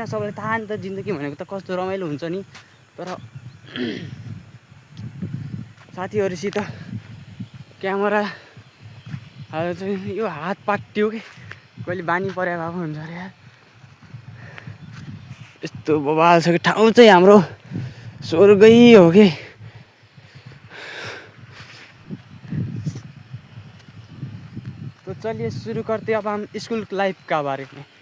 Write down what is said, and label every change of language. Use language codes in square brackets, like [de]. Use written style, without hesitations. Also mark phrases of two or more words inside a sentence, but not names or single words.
[ne] सबैलाई थाहा नि त जिन्दगी भनेको त कस्तो रमाइलो हुन्छ नि। तर साथीहरूसित क्यामेरा यो हात पाट्यो कि कहिले बानी परे भए पो हुन्छ अरे यार। यस्तो बवाल छ कि ठाउँ चाहिँ हाम्रो स्वर्गै हो कि। [hi] तो चलिए शुरू करते अब हम [en] school life [hi] का बारे में।